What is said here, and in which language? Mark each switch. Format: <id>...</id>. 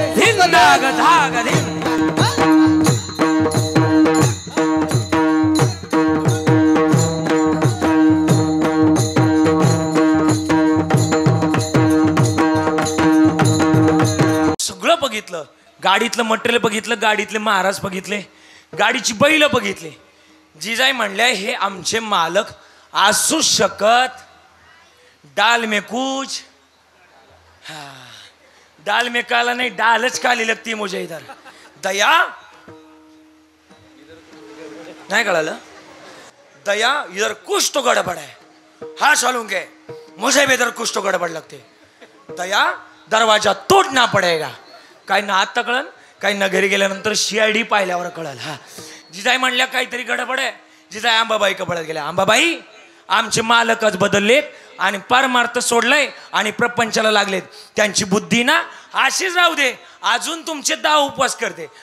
<mr>धिंग धाग धाग धिंग सगळं बघितलं गाडीतलं मटेरियल बघितलं गाडीतले महाराज बघितले गाडीची बैल बघितले. जिजाई म्हणल्या हे आमचे मालक असू शकत</mr> <hi>डाल में कुछ डाल में काला नहीं डालच काली लगती मुझे इधर दया नहीं कळालं दया इधर कुछ तो गड़बड़ है हाँ चलूंगे मुझे भी इधर कुछ तो गड़बड़ लगते. दया दरवाजा तोडना पडेगा.</hi> <mr>काय ना आता कळन, काय ना घरी गेल्यानंतर CID पाहिल्यावर कळल. हा जिजाई म्हणल्या काहीतरी गडबड आहे. जिजाई अंबाबाई कपड्यात गेल्या. अंबाबाई आमचे मालकच बदललेत आणि परमार्थ सोडलंय आणि प्रपंचाला लागलेत. त्यांची बुद्धी ना अशीच राहू दे, अजून तुमचे 10 उपवास करते.</mr>